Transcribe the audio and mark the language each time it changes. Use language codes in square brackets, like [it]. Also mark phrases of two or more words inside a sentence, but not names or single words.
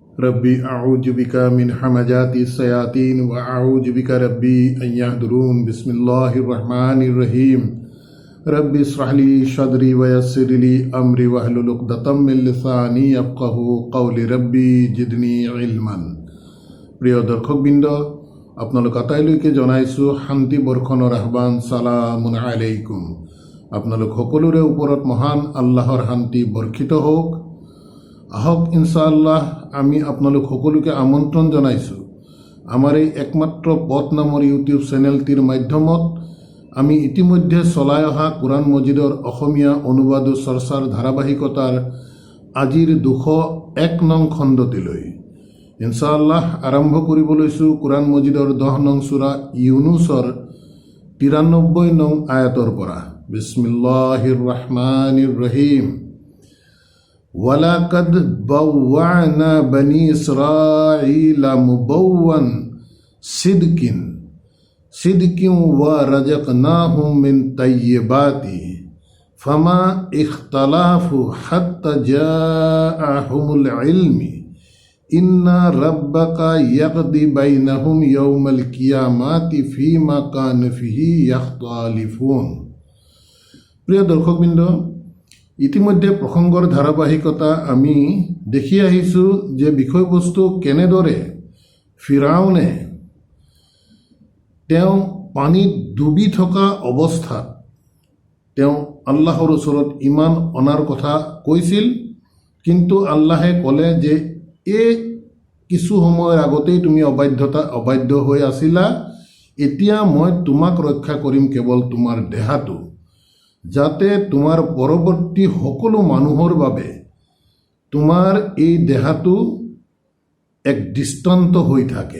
[ar] رب أعوذ بك من همزات الشياطين وأعوذ بك رب أن يحضرون بسم الله الرحمن الرحيم رب اشرح لي صدري ويسر لي أمري واحلل عقدة من لساني يفقهوا قولي رب زدني علما. [as] প্ৰিয় দৰ্শকবৃন্দ, আপোনালোক আটাইলৈকে জনাইছোঁ শান্তি বৰ্ষণৰ আহ্বান। [ar] سلام عليكم. [as] আপোনালোক সকলোৰে ওপৰত মহান আল্লাহৰ শান্তি বৰ্ষিত হওক। আহক ইনশাআল্লাহ আমি আপোনালোক সকলোকে আমন্ত্ৰণ জনাইছোঁ আমাৰ এই একমাত্ৰ পথ নামৰ ইউটিউব চেনেলটিৰ মাধ্যমত আমি ইতিমধ্যে চলাই অহা কোৰআন মজিদৰ অসমীয়া অনুবাদ চৰ্চাৰ ধাৰাবাহিকতাৰ আজিৰ 201 নং খণ্ডটিলৈ ইনশাআল্লাহ আৰম্ভ কৰিব লৈছোঁ কোৰআন মজিদৰ 10 নং সূৰা ইউনুছৰ 93 নং আয়াতৰ পৰা। [ar] بسم الله الرحمن الرحيم. ولقد بوأنا بني إسرائيل مبوأ صدق ورزقناهم من الطيبات فما اختلفوا حتى جاءهم العلم إن ربك يقضي بينهم يوم القيامة فيما كانوا فيه يختلفون. [as] প্রিয় দর্শকবৃন্দ, ইতিমধ্যে প্ৰসংগৰ ধাৰাবাহিকতা আমি দেখি আহিছোঁ যে বিষয়বস্তু কেনেদৰে ফিৰাউনে তেওঁ পানীত ডুবি থকা অৱস্থাত তেওঁ আল্লাহৰ ওচৰত ইমান অনাৰ কথা কৈছিল, কিন্তু আল্লাহে ক'লে যে এই কিছু সময়ৰ আগতেই তুমি অবাধ্য হৈ আছিলা, এতিয়া মই তোমাক ৰক্ষা কৰিম কেৱল তোমাৰ দেহাটো, যাতে তোমাৰ পৰৱৰ্তী সকলো মানুহৰ বাবে তোমাৰ এই দেহাটো এক দৃষ্টান্ত হৈ থাকে।